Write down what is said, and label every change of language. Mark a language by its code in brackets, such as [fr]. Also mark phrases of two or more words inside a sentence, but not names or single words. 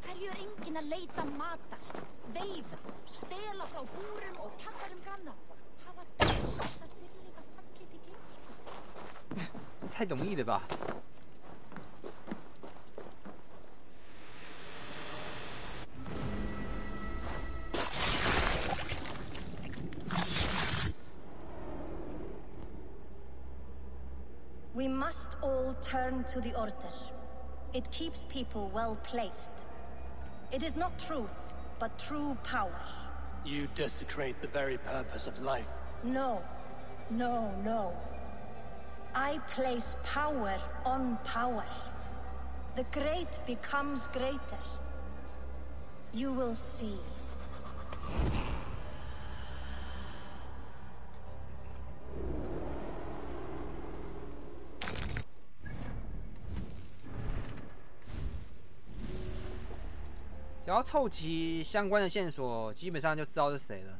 [is] Biður enginn að leita matar, veiða, stela frá búrum og kjallarum granna. Hafa þessar fyrirleika fallið í gleymsku. [zh] 太容易了吧？ [en] We must all turn to the Order. It keeps people well placed. It is not truth, but true power. You desecrate the very purpose of life. No. No, no. I place power on power. The great becomes greater. You will see. [zh] 只要凑齐相关的线索，基本上就知道是谁了。